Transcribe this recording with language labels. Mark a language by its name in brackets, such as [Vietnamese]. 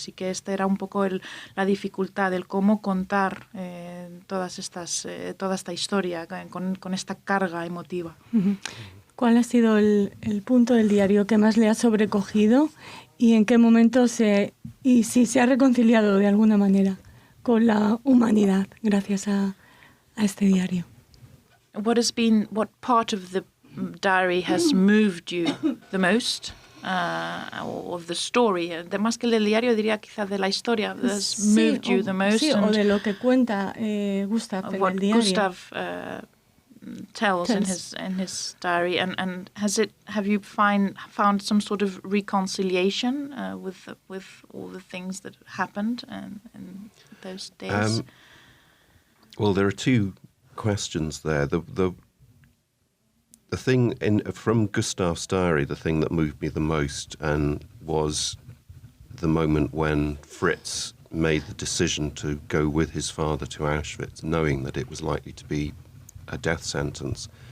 [Spanish] Así que esta era un poco la dificultad, el cómo contar toda esta historia con esta carga emotiva. ¿Cuál ha sido el punto del diario que más le ha sobrecogido y en qué momento y si se ha reconciliado de alguna manera con la humanidad gracias a este diario? [English] What part of the diary has moved you the most? Of the story, [Spanish] más que el del diario diría quizás de la historia, [English] has moved you the most. [Spanish] Sí, o de lo que cuenta Gustav en el diario. [English] Gustav tells in his diary, and have you found some sort of reconciliation with all the things that happened in those days? Well, there are two questions there. The thing from Gustav's diary, the thing that moved me the most was the moment when Fritz made the decision to go with his father to Auschwitz, knowing that it was likely to be a death sentence.